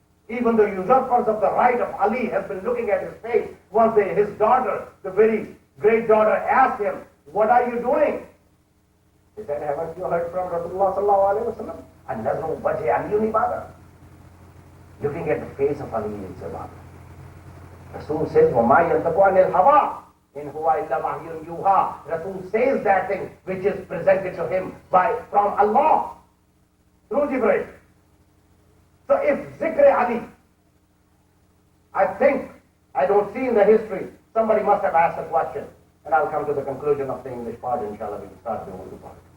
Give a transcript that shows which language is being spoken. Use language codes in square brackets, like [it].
[en] Even the usurpers of the right of Ali have been looking at his face. Once his daughter, the very great daughter, asked him, what are you doing? He said, haven't you heard from Rasulullah sallallahu alayhi wa sallam? [ar] An-nazru wajhi aliyun ibadah. [en] looking at the face of Ali in Salat. Rasul says, [ar] وَمَا يَنْتَقُ عَنِ الْهَوَىٰ إِنْ هُوَ إِلَّا وَحْيٌ يُوحَىٰ. [en] Rasul says that thing which is presented to him from Allah through Jibreel. So if Zikr Ali, I don't see in the history, somebody must have asked a question, and I'll come to the conclusion of the English part, inshallah, we'll start the Urdu part.